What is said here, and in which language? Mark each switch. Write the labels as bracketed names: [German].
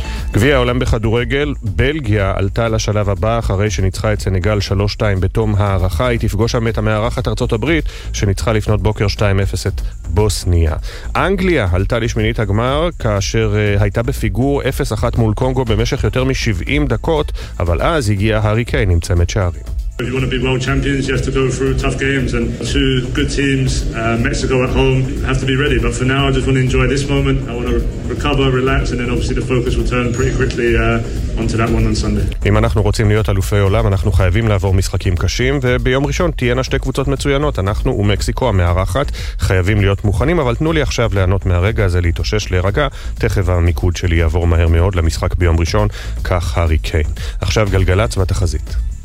[Hebrew] גביע העולם בכדורגל, בלגיה עלתה לשלב הבא אחרי שניצחה את סנגל 3-2 בתום הערכה. היא תפגוש שם את המארחת ארצות הברית שניצחה לפנות בוקר 2-0 את בוסניה. אנגליה עלתה לשמינית הגמר כאשר הייתה בפיגור 0-1 מול קונגו במשך יותר מ-70 דקות, אבל אז הגיע הארי קיין עם צמד שערים. [English] If you want to be world champions, you have to go through tough games, and two good teams, Mexico at home, have to be ready. But for now, I just want to enjoy this moment. I want to recover, relax, and then obviously the focus will turn pretty quickly onto that one on Sunday. [Hebrew] אם אנחנו רוצים להיות אלופי עולם, אנחנו חייבים לעבור משחקים קשים, וביום ראשון תהיינה שתי קבוצות מצוינות. אנחנו ומקסיקו המארחת חייבים להיות מוכנים, אבל תנו לי עכשיו ליהנות מהרגע הזה, להתאושש, להירגע. תכף המיקוד שלי יעבור מהר מאוד למשחק ביום ראשון, כך הארי קיין. עכשיו גלגלת והתחזית.